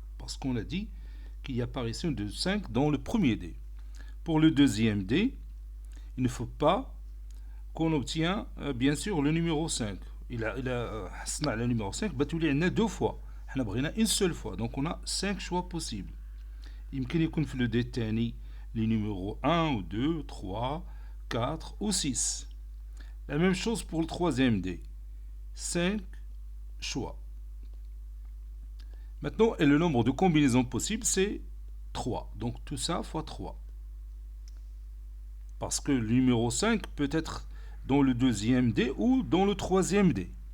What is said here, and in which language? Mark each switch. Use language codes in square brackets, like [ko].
[fr] Parce qu'on a dit qu'il y a apparition de 5 dans le premier dé. Pour le deuxième dé, il ne faut pas qu'on obtient bien sûr le numéro 5. Il a le numéro 5, il y en a deux fois. On a une seule fois. Donc on a 5 choix possibles. [ar] يمكن يكون في لو دي الثاني [fr] les numéros 1 ou 2, 3, 4 ou 6. La même chose pour le troisième dé. 5 choix. Maintenant, et le nombre de combinaisons possibles, c'est 3. Donc tout ça fois 3. Parce que le numéro 5 peut être dans le deuxième dé ou dans le troisième dé.